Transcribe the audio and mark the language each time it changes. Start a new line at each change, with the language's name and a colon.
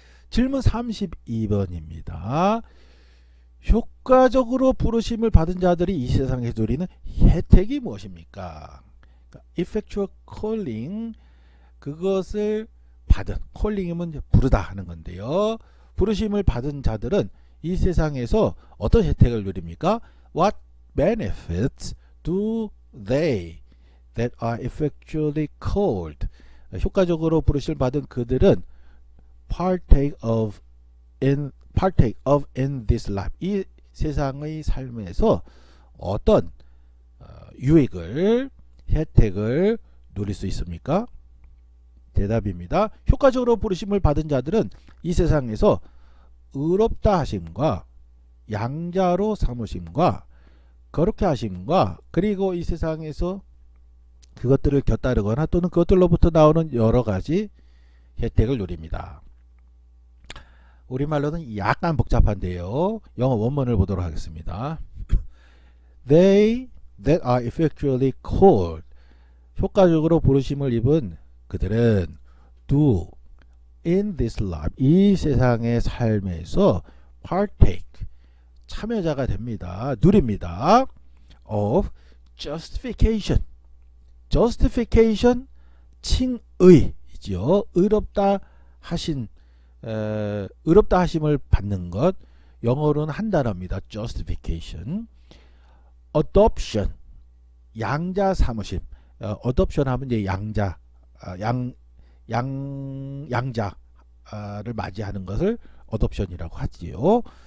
Korean: 질문 32번입니다. 효과적으로 부르심을 받은 자들이 이 세상에서 누리는 혜택이 무엇입니까? effectual calling 그것을 받은 calling이면 부르다 하는 건데요. 부르심을 받은 자들은 이 세상에서 어떤 혜택을 누립니까?
English: What benefits do they that are effectually called?
Korean: 효과적으로 부르심을 받은 그들은
English: partake of in this life
Korean: 이 세상의 삶에서 어떤 유익을 혜택을 누릴 수 있습니까? 대답입니다. 효과적으로 부르심을 받은 자들은 이 세상에서 의롭다 하심과 양자로 삼으심과 거룩해 하심과 그리고 이 세상에서 그것들을 곁따르거나 또는 그것들로부터 나오는 여러 가지 혜택을 누립니다. 우리말로는 약간 복잡한데요. 영어 원문을 보도록 하겠습니다.
English: They that are effectually called,
Korean: 효과적으로 부르심을 입은 그들은
English: do in this life,
Korean: 이 세상의 삶에서
English: partake,
Korean: 참여자가 됩니다. 누립니다.
English: of justification, justification 칭의이죠.
Korean: 의롭다 하신 의롭다 하심을 받는 것, 영어로는 한 단어입니다.
English: justification. adoption,
Korean: 양자 삼으심. adoption 하면 이제 양자, 양자를 맞이하는 것을 adoption이라고 하지요.